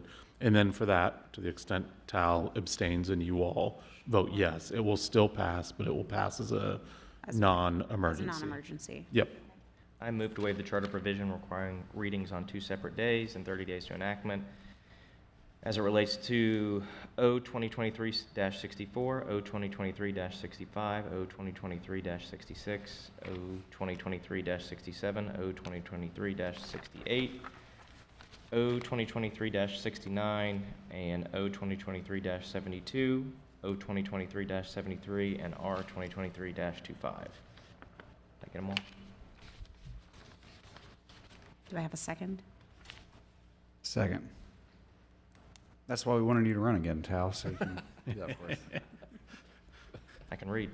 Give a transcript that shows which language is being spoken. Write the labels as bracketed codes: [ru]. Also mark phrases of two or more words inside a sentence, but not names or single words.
[en] And then for that, to the extent Tal abstains and you all vote yes, it will still pass, but it will pass as a As a non-emergency. non-emergency. Yep. I move to waive the charter provision requiring readings on 2 separate days and 30 days to enactment as it relates to O 2023-64, O 2023-65, O 2023-66, O 2023-67, O 2023-68, O 2023-69, and O 2023-72, O 2023-73, and R 2023-25. Did I get them all? Do I have a second? Second. That's why we wanted you to run again, Tal, so you can do that for us. I can read.